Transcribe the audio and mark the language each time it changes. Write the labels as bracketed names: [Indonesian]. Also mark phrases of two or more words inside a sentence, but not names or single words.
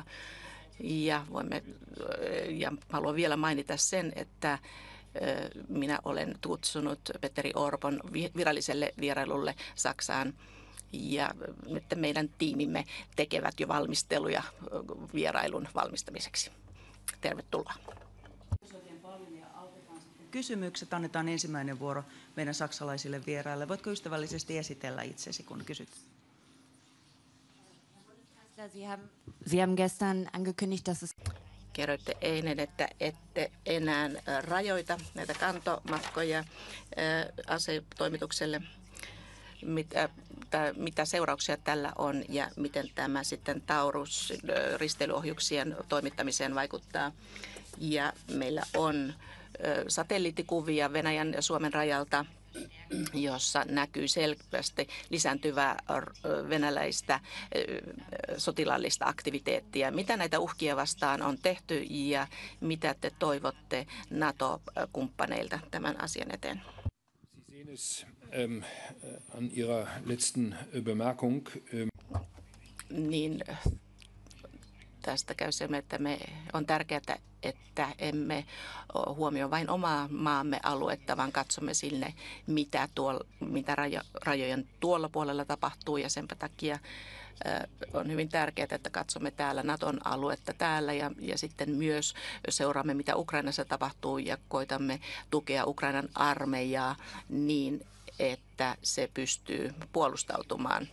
[Finnish] Ja haluan vielä mainita sen, että minä olen kutsunut Petteri Orpon viralliselle vierailulle Saksaan ja nyt meidän tiimimme tekevät jo valmisteluja vierailun valmistamiseksi. Tervetuloa. Kysymykset annetaan ensimmäinen vuoro meidän saksalaisille vieraille. Voitko ystävällisesti esitellä itsesi, kun kysyt? [German] Sie haben gestern angekündigt, dass es [Finnish] Kerroitte eilen, että ette enää rajoita näitä kantomatkoja asetoimitukselle. Mitä seurauksia tällä on ja miten tämä sitten Taurus-risteilyohjuksien toimittamiseen vaikuttaa. Ja meillä on satelliittikuvia Venäjän ja Suomen rajalta, jossa näkyy selvästi lisääntyvää venäläistä sotilaallista aktiviteettia. Mitä näitä uhkia vastaan on tehty ja mitä te toivotte NATO-kumppaneilta tämän asian eteen? [German] Sie sehen es an Ihrer letzten Bemerkung. [Finnish] Niin tästä käy se, että on tärkeää, että emme huomioi vain omaa maamme aluetta, vaan katsomme sinne, mitä rajojen tuolla puolella tapahtuu. Ja sen takia on hyvin tärkeää, että katsomme täällä Naton aluetta täällä ja sitten myös seuraamme, mitä Ukrainassa tapahtuu ja koitamme tukea Ukrainan armeijaa niin, että se pystyy puolustautumaan.